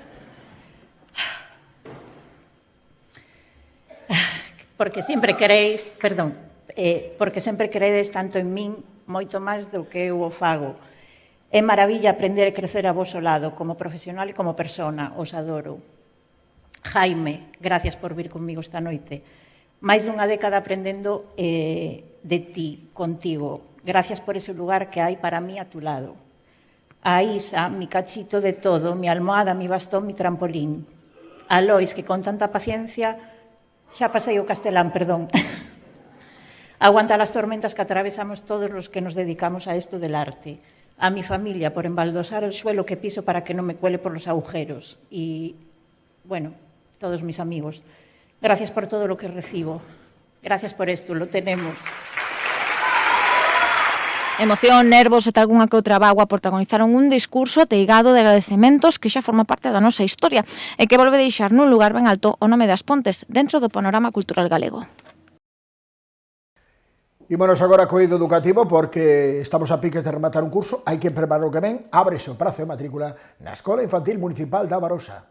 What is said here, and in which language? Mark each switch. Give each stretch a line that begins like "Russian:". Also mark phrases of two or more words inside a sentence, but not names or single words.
Galician: Porque sempre queredes tanto en min moito máis do que eu o fago. É maravilla aprender e crecer a voso lado, como profesional e como persona, os adoro. Jaime, gracias por vir comigo esta noite. Máis dunha década aprendendo de ti, contigo.
Spanish: Gracias por ese lugar que hai para mí a tu lado. A Isa, mi cachito de todo, mi almohada, mi bastón, mi trampolín.
Galician: A Lois, que con tanta paciencia, xa pasei o castelán, perdón.
Spanish: Aguanta las tormentas que atravesamos todos los que nos dedicamos a esto del arte. A mi familia, por embaldosar el suelo que piso para que no me cuele por los agujeros. Y, todos mis amigos. Gracias por todo lo que recibo. Gracias por esto, lo tenemos.
Galician: Emoción, nervos e algunha que outra bagua protagonizaron un discurso ateigado de agradecementos que xa forma parte da nosa historia e que volve deixar nun lugar ben alto o nome das Pontes dentro do panorama cultural galego. Ímonos agora co eido educativo porque estamos a piques de rematar un curso, hai que preparar o que ven, ábrese o prazo de matrícula na Escola Infantil Municipal da Barosa.